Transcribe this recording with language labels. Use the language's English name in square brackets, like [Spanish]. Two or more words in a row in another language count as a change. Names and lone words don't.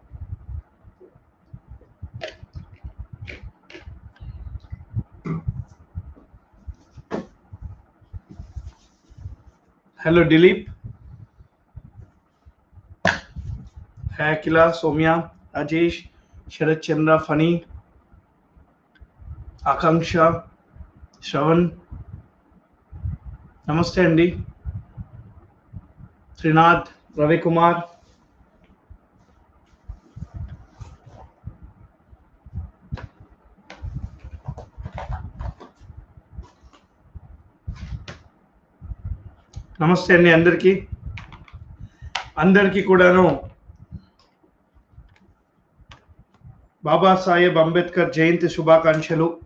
[English] Hello Dilip, Hi Akila, Somya, Ajesh, Sharat Chandra, Funny, Akanksha, Shravan, [Telugu] నమస్తే అండి, [English] Trinath, Ravi Kumar. [Telugu] నమస్తే అండి అందరికీ కూడాను బాబాసాహెబ్ అంబేద్కర్ జయంతి శుభాకాంక్షలు.